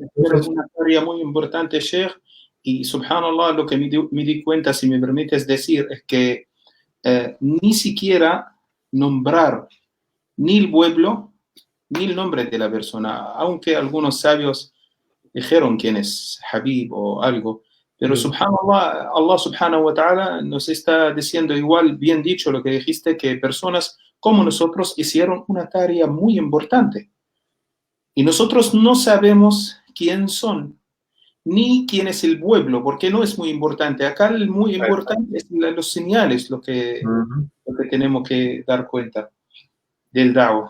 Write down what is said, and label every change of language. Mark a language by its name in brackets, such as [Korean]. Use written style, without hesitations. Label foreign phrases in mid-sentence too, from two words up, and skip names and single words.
[Spanish] Pero una tarea muy importante, Sheikh, y subhanallah, lo que me di cuenta, si me permites decir, es que ni siquiera nombrar ni el pueblo ni el nombre de la persona, aunque algunos sabios dijeron quién es Habib o algo, pero subhanallah, [Arabic] الله سبحانه وتعالى [Spanish] nos está diciendo igual, bien dicho lo que dijiste, que personas como nosotros hicieron una tarea muy importante. Y nosotros no sabemos quién son, ni quién es el pueblo, porque no es muy importante. Acá el muy importante es los señales, lo que tenemos que dar cuenta del Dao.